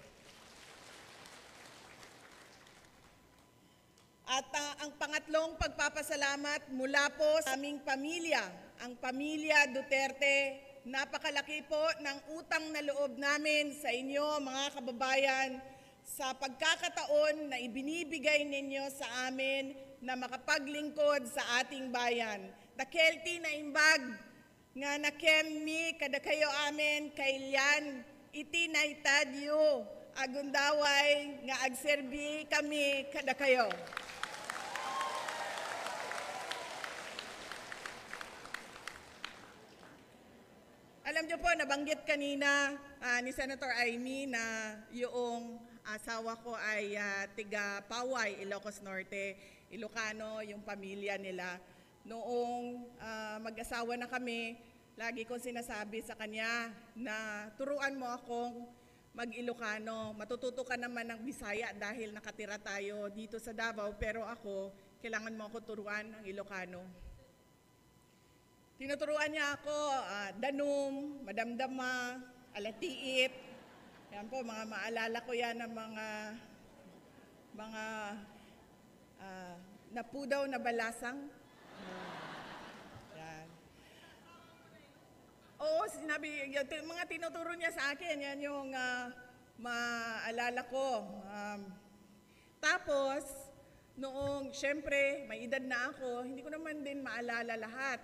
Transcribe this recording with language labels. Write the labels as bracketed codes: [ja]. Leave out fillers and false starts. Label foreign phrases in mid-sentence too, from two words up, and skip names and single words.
[tl] At ang pangatlong pagpapasalamat mula po sa aming pamilya, ang pamilya Duterte. Napakalaki po ng utang na loob namin sa inyo, mga kababayan, sa pagkakataon na ibinibigay ninyo sa amin na makapaglingkod sa ating bayan. [ilo] Dakelti na imbag nga nakemmi kada kayo amin kailyan iti naitadyo agundaway nga agserbi kami kada kayo. [tl] Alam niyo po, nabanggit kanina ni Senator Amy na yung asawa ko ay tiga Paway, Ilocos Norte, Ilocano, yung pamilya nila. Noong mag-asawa na kami, lagi kong sinasabi sa kanya na turuan mo akong mag-Ilocano. Matututo ka naman ng Bisaya dahil nakatira tayo dito sa Davao, pero ako, kailangan mo ako turuan ng Ilocano. Tinuturuan niya ako, [ilo] danum, madamdama, alatiit. [tl] Yan po, mga maalala ko yan ng mga [ilo] napudaw na balasang. [tl] Yan. Oo, sinabi, mga tinuturo niya sa akin, yan yung maalala ko. Tapos, noong, syempre, may edad na ako, hindi ko naman din maalala lahat.